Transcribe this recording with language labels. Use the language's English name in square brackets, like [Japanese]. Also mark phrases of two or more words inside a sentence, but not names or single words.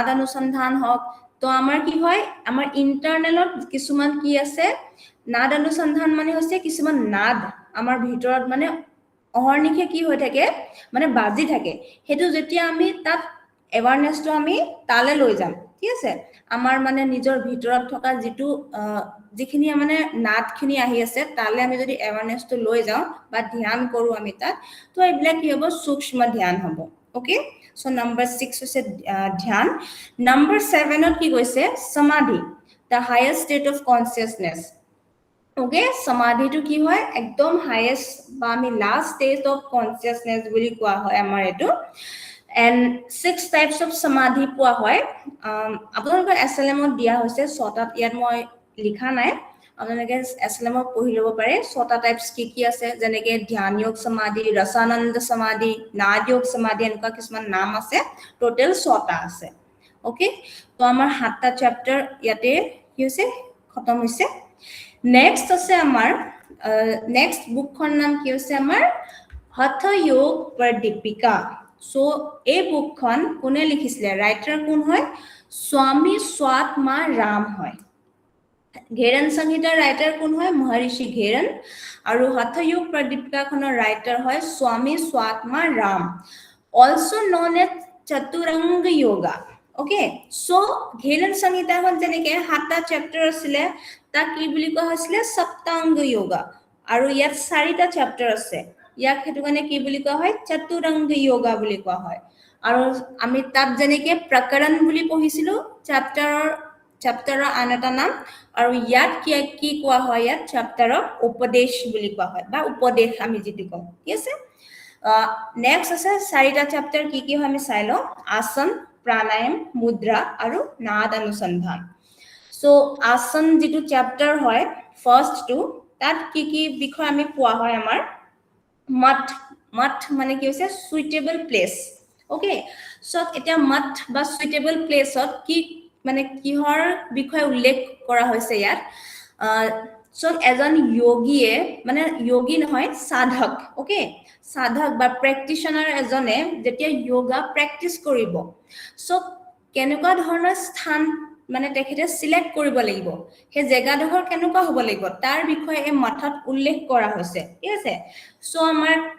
[Assamese] অনুসন্ধান হওক তো আমাৰ কি হয় আমাৰ ইন্টাৰনেলত কিছুমান কি আছে নাদ অনুসন্ধান মানে হৈছে কিছুমান নাদ আমাৰ ভিতৰত মানে অহৰ্নিশে কি হৈ থাকে মানে বাজি থাকে হেতু যেতিয়া আমি তাত এৱাৰনেসটো আমি তালে লৈ যাম ঠিক আছে আমাৰ মানে নিজৰ ভিতৰত থকা যেটো যিখিনি মানে নাদখিনি আহি আছে তালে আমি যদি এৱাৰনেসটো লৈ যাও বা ধ্যান কৰো আমি তাত তো এইবিলাক কি হ'ব সূক্ষ্ম ধ্যান হ'ব। [English] okay so number [Assamese] 6 হৈছে ধ্যান। নাম্বাৰ 7ত কি কৈছে সমাধি [English] the highest state of consciousness। [Assamese] ওকে সমাধিটো কি হয় একদম হাইয়েস্ট বা আমি [English] last stage of consciousness [Assamese] বুলি কোৱা হয় আমাৰ এটো। [English] and 6 types of samadhi [Assamese] পোৱা হয়। আপোনালোকৰ এছএলএমত দিয়া হৈছে 6টাত ইয়াত মই লিখা নাই আপোনালোকে এছএলএমত পঢ়ি ল'ব পাৰে 6টা টাইপস কি আছে যেনেকে ধ্যান যোগ সমাধি, ৰসানন্দ সমাধি, নাদ যোগ সমাধি এনেকুৱা কিছুমান নাম আছে টোটাল 6টা আছে। ওকে তো আমাৰ 7টা চেপ্টাৰ ইয়াতে কি হৈছে খতম হৈছে। নেক্সট আছে আমাৰ নেক্সট বুকখন নাম কি হৈছে আমাৰ हठ योग प्रदीपिका सो এই বুকখন কোনে লিখিছিলে ৰাইটাৰ কোন হয় স্বামী স্বাত্মা ৰাম হয় घेरन संहिता राइटर कोन হয় महर्षि घेरन আৰু हठयोग प्रदीपिका खনৰ राइटर হয় स्वामी स्वात्मा राम [English] also known as [Assamese] चतुरंग योगा [English] okay so [Assamese] घेरन संहिता খন যেনেকে সাতটা চ্যাপ্টাৰ আছিলে তা কি বুলি কোৱা হৈছিল সপ্তাংগ যোগা আৰু ইয়াত চাৰিটা চ্যাপ্টাৰ আছে ইয়াক হেতু কাৰণে কি বুলি কোৱা হয় চতুৰংগ যোগা বুলি কোৱা হয় আৰু আমি তাত যেনেকে প্ৰকৰণ বুলি পঢ়িছিলো চ্যাপ্টাৰৰ আন এটা নাম আৰু ইয়াত কি কোৱা হয় ইয়াত চ্যাপ্টাৰৰ উপদেশ বুলি কোৱা হয় বা উপদেশ আমি যেটো কওঁ ঠিক আছে নেক্সট আছে চাৰিটা চ্যাপ্টাৰ কি হয় আমি চাই লওঁ আসন प्राणायाम मुद्रा আৰু नाद अनुसंधान सो आसन যেটো চ্যাপ্টাৰ হয় [English] first two [Assamese] তাত কি বিষয় আমি পোৱা হয় আমাৰ মঠ মানে কি হৈছে [English] suitable place okay so [Assamese] এটা মঠ বা [English] suitable place [Assamese] কি মানে কিহৰ বিষয় উল্লেখ কৰা হৈছে ইয়াত সো এজন যোগীয়ে মানে যোগী নহয় সাধক ओके সাধক বা প্ৰ্যাকটিশনাৰ এজনে যেতিয়া [English] yoga practice [Assamese] কৰিব সো কেনেকুৱা ধৰণৰ স্থান মানে তেখেতে সিলেক্ট কৰিব লাগিব হে জেগাডোখৰ কেনেকুৱা হ'ব লাগিব তাৰ বিষয়ে এই মঠত উল্লেখ কৰা হৈছে ঠিক আছে সো আমাৰ